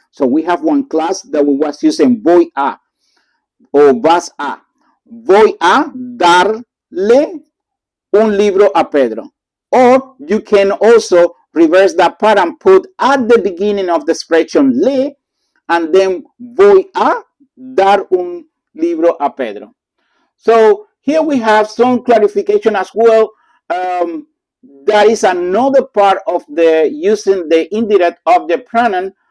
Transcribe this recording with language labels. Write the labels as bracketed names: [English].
[English] So we have one class that we was using [Spanish] voy a or vas a. Voy a darle un libro a Pedro. [English] Or you can also reverse that part and put at the beginning of the expression le, and then [Spanish] voy a dar un libro a Pedro. [English] So here we have some clarification as well. That is another part of the using the indirect object pronoun.